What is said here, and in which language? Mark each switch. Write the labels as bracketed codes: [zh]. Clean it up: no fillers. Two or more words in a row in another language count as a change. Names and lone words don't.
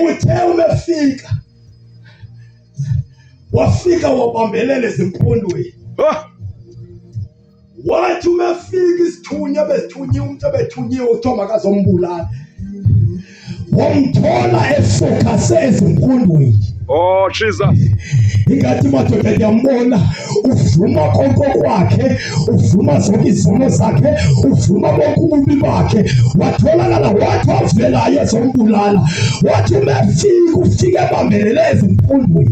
[zu] Uthe umefika wafika wabambelela ezimpondweni wathi umefika isithunya besithunyiwe umuntu ebethunyiwe uthiwa makazombulala wamthola efocuse ezimpondweni. Oh Jesus. Ingathi madoda ndiyambona uvuma konke kwakhe uvuma zonke izono zakhe uvuma bonke ububi bakhe watholakala wathi wavelayo ezombulala wathi umefika ufike ebambelele ezimpondweni.